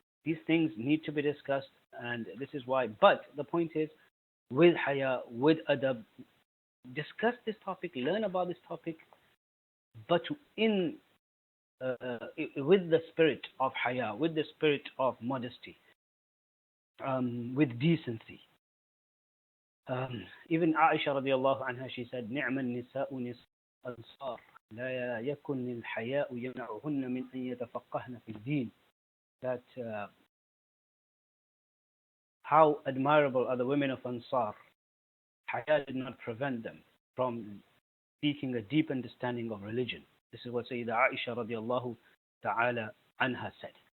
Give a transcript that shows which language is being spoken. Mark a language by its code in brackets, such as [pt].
[en] These things need to be discussed, and this is why. But the point is, with haya, with adab, discuss this topic, learn about this topic, but with the spirit of haya, with the spirit of modesty, with decency. Even Aisha radiallahu anha, she said, [ar] نِعْمَ النِّسَاءُ نِسَاءُ الْأَنصَارِ لَا يَكُنِ الْحَيَاءُ يَمْنَعُهُنَّ مِنْ أَنْ يَتَفَقَّهْنَ فِي الدِّينِ. [en] That how admirable are the women of Ansar. Haya did not prevent them from seeking a deep understanding of religion. This is what Sayyidah Aisha radiallahu ta'ala anha said.